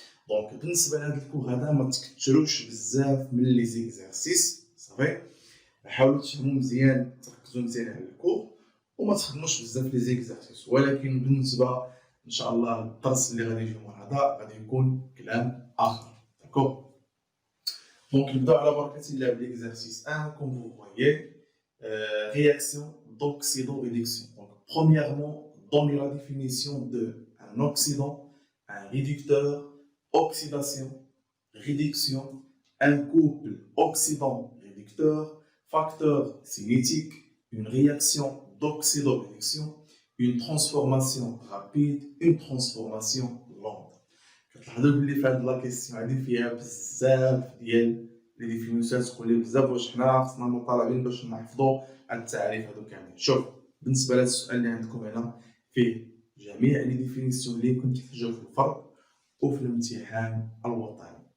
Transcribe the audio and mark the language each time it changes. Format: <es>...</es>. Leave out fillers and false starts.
<ar>دونك بالنسبه لهاد الكور هذا ما تكثروش بزاف من لي زيكزارسيس صافي. حاولوا تفهموا مزيان، تركزوا مزيان على الكور وما تخدموش بزاف لي زيكزارسيس، ولكن بالنسبه ان شاء الله الدرس اللي غادي يجي من هذا غادي يكون كلام اخر.</ar> <fr>D'accord. Donc, نبداو على بركة الله بالexercice 1, comme vous voyez, réaction d'oxydoréduction. Donc, premièrement, donner la définition de un oxydant, un réducteur, oxydation, réduction, un couple oxydant-réducteur, facteur cinétique, une réaction d'oxydoréduction, une transformation rapide, une transformation lente.</fr> <ar>كتلاحظوا بلي في هاد لا كيسيون هادي فيها بزاف ديال لي ديفينيسيون، تقول لي بزاف واش حنا خصنا مطالبين باش نحفظوا هاد التعريف هادو كاملين. شوف بالنسبه لهاد السؤال اللي عندكم هنا فيه جميع لي ديفينيسيون اللي يمكن تحتاجوها في الفرد وفي الامتحان الوطني.</ar>